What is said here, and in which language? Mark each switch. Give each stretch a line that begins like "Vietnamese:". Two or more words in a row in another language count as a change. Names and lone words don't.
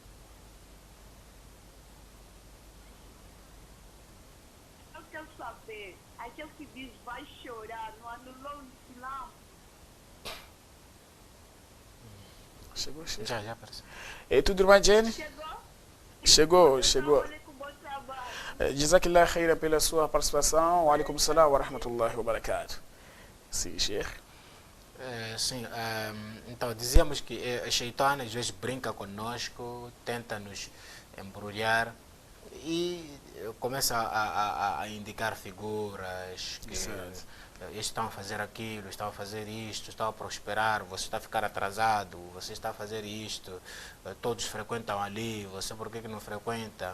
Portuguese: Eu quero saber, aquele que diz vai chorar, não anulou o Islã? Chegou. Já apareceu. E tudo, irmã Jenny? Chegou? Chegou. Com bom trabalho.
Arabic: جزاك الله خيرا
Portuguese: pela sua participação.
Arabic: وعليكم السلام ورحمة الله وبركاته.
Portuguese: Sim, Sheikh. Sim, então dizíamos que a Shaitan às vezes brinca conosco, tenta nos embrulhar e começa a indicar figuras que estão a fazer aquilo, estão a fazer isto, estão a prosperar, você está a ficar atrasado, você está a fazer isto, todos frequentam ali, você por que não frequenta?